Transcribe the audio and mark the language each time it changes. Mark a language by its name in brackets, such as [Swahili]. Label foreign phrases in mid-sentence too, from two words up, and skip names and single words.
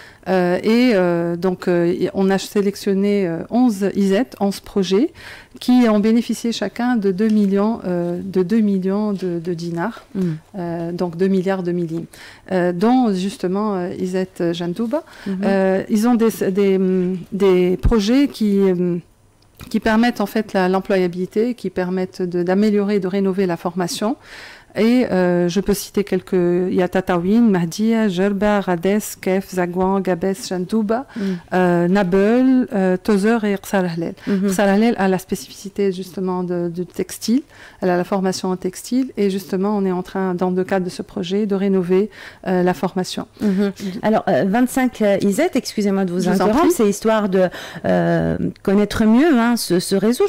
[French] Donc, on a sélectionné 11 ISET, 11 projets, qui ont bénéficié chacun de 2 millions de dinars, donc 2 milliards de millim, dont justement ISET Jantouba. Ils ont des projets qui permettent en fait l'employabilité, qui permettent d'améliorer et de rénover la formation. Et je peux citer quelques... Il y a Tatawin, Mahdia, Jerba, Rades, Kef, Zagouan, Gabes, Jantouba, Nabel, Tozer et Rsalahlel. Rsalahlel a la spécificité justement du textile, elle a la formation en textile, et justement on est en train, dans le cadre de ce projet, de rénover la formation. Alors, 25 ISET, excusez-moi de vous interrompre, c'est histoire de connaître mieux ce réseau.